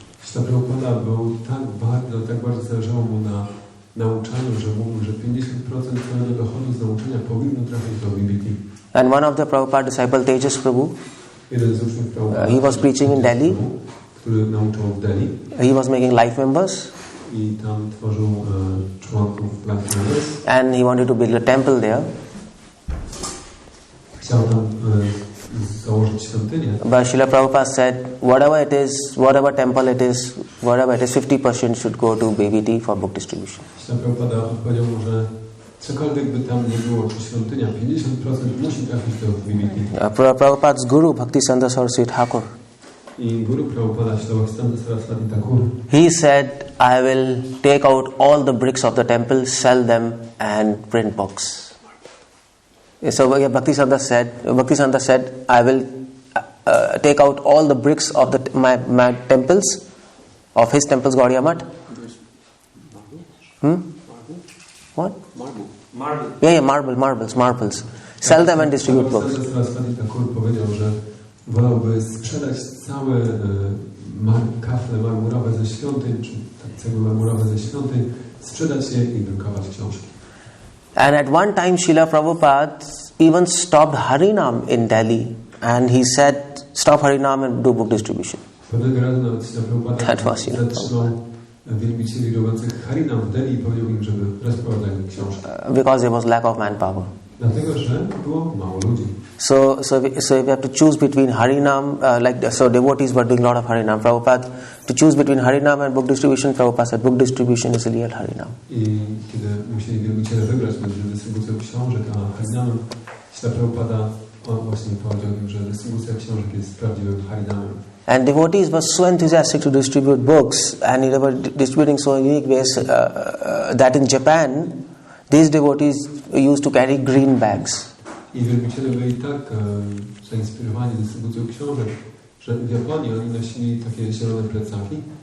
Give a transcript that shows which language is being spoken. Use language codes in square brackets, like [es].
[pl] Srila Prabhupada był tak bardzo zależało mu na nauczaniu, że mówił, że 50% swojego dochodu z nauczania powinno trafić do BBT. [en] And one of the Prabhupada disciples, 𝗙𝗵𝗪, [pl] Jeden z uczniów Prabhupada, [en] he was preaching in Delhi. [pl] Który nauczał w Delhi. [en] He was making life members. [pl] I tam tworzył członków Life Members. [en] And he wanted to build a temple there. [pl] Chciał tam założyć świątynię. [en] But Srila Prabhupada said, whatever temple it is, 50% should go to BBT for book distribution. [pl] Srila Prabhupada odpowiedział mu, że cokolwiek by tam nie było, czy świątynia, 50% musi trafić do BBT. [en] Prabhupada's guru, Bhaktivedanta Swami Prabhupada, [pl] I guru Prabhupada, Bhaktivedanta Swami Prabhupada, [en] he said, I will take out all the bricks of the temple, sell them and print books. So Bhaktivedanta said, I will take out all the bricks of my temples, of his temples, Gaudiya Math. What? Marble. Yeah, marbles. Sell them and distribute books. [pl] Saraswati Thakur powiedział, że wolałby sprzedać całe kafle marmurowe ze świątyń, czy cegły marmurowe ze świątyń, sprzedać je i drukować książki. [en] And at one time Srila Prabhupada even stopped Harinam in Delhi, and he said, stop Harinam and do book distribution. [pl] Pewnego razu nawet Srila Prabhupada zatrzymał wielbicieli robiących Harinam w Delhi i powiedział im, żeby rozprowadzali książki. [en] Because there was lack of manpower. [pl] Dlatego, że było mało ludzi. [en] So if you have to choose between Harinam, so devotees were doing a lot of Harinam. Prabhupada, to choose between Harinam and book distribution, Prabhupada said book distribution is real Harinam. [pl] I kiedy musieli wielbiciele wybrać między dystrybucją książek a Harinamem, Srila Prabhupada właśnie powiedział im, że dystrybucja książek jest prawdziwym Harinamem. [en] And devotees were so enthusiastic to distribute books, and they were distributing so unique ways that in Japan, these devotees used to carry green bags. [pl] I wielbiciele byli tak zainspirowani dystrybucją książek, że w Japonii oni nosili takie zielone plecaki.